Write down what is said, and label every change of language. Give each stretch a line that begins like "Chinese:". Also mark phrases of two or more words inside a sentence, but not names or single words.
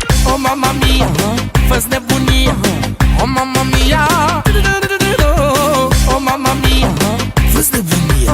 Italian: Oh mamma mia,
Romanian: fă-ți nebunia.
Italian: Oh mamma mia, oh mamma mia,
Romanian: fă-ți nebunia.